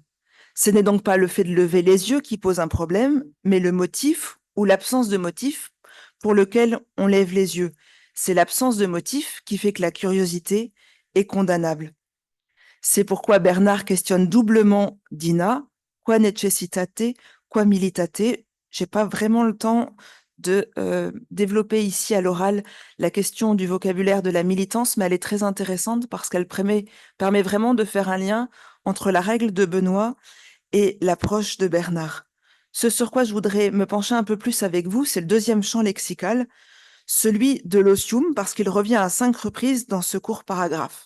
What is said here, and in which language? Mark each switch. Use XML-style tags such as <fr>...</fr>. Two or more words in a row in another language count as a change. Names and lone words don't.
<fr>Ce n'est donc pas le fait de lever les yeux qui pose un problème, mais le motif ou l'absence de motif pour lequel on lève les yeux. C'est l'absence de motif qui fait que la curiosité est condamnable. C'est pourquoi Bernard questionne doublement Dinah,</fr> <la>qua necessitate, qua militate,</la> <fr>J'ai pas vraiment le temps de développer ici à l'oral la question du vocabulaire de la militance, mais elle est très intéressante parce qu'elle permet vraiment de faire un lien entre la règle de Benoît et l'approche de Bernard. Ce sur quoi je voudrais me pencher un peu plus avec vous, c'est le deuxième champ lexical, celui de l'osium, parce qu'il revient à 5 reprises dans ce court paragraphe.</fr>